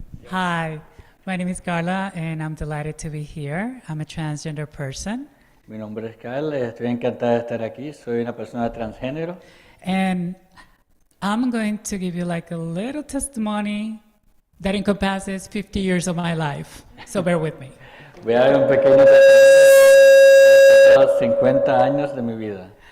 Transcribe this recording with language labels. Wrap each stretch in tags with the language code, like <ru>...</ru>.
<en>Hi, my name is Carla, and I'm delighted to be here. I'm a transgender person,</en> <es>Mi nombre es Carl, estoy encantada de estar aquí, soy una persona transgénero</es> <en>and I'm going to give you like a little testimony that encompasses 50 years of my life. So bear with me.</en> <es>voy a dar un pequeño testimonio de los 50 años de mi vida.</es>